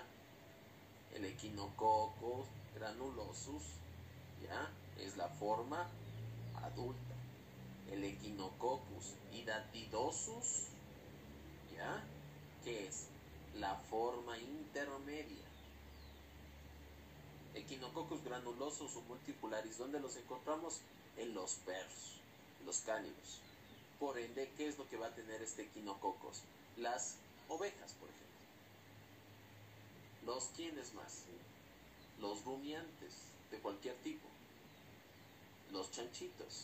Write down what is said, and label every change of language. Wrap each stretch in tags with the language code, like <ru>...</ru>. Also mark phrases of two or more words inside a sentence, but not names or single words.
<es>El Echinococcus granulosus, ¿ya? Es la forma adulta. El Echinococcus hidatidosus, ¿ya? ¿Qué es? La forma intermedia. Echinococcus granulosus o multicularis, ¿dónde los encontramos? En los perros, los cánidos. Por ende, ¿qué es lo que va a tener este Echinococcus? Las ovejas, por ejemplo. ¿Los quiénes más? Los rumiantes de cualquier tipo. Los chanchitos.</es>